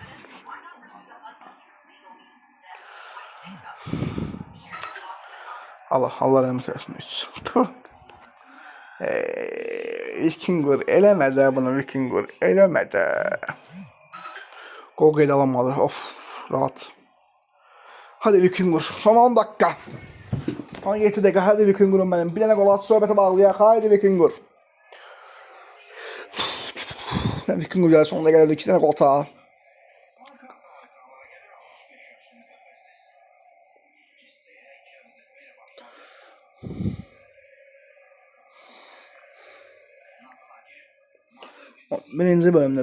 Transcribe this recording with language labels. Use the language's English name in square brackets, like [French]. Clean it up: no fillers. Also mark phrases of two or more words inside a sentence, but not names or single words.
[Azerbaijani] Allah rəhmət eləsin. Vikingur eləmədə bunu, Vikingur eləmədə. Gol qeyd alınmadı. Of, rahat. [Turkish] Hadi Vikingur, son 10 dakika. 17 dakika, hadi Vikingur'um benim. [Azerbaijani] Bir dənə qol at, söhbəti bağlayaq. [Turkish] Haydi Vikingur. [Azerbaijani] Vikingur gəlir, sonunda gəlirdi. 2 dənə qol ata. Birinci bölümdə.